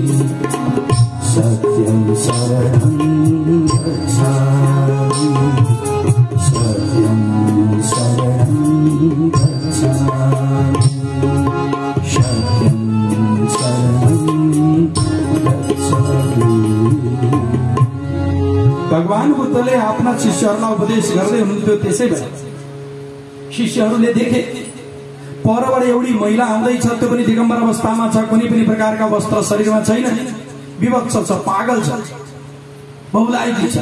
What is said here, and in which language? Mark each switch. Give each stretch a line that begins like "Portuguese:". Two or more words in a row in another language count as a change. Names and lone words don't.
Pali: सत्यं शरणं गच्छामि, सत्यं शरणं गच्छामि, सत्यं शरणं गच्छामि।
Nepali: भगवान बुद्धले आफ्ना शिष्यहरूलाई उपदेश गर्दै हुनुहुन्थ्यो। त्यसै बेला शिष्यहरूले देखे परबाट एउटी महिला आउँदैछ, त्यो पनि दिगम्बर अवस्थामा छ, कुनै पनि प्रकारका वस्त्र शरीरमा छैन, विवत्स छ, पागल छ, बहुलायकी छ।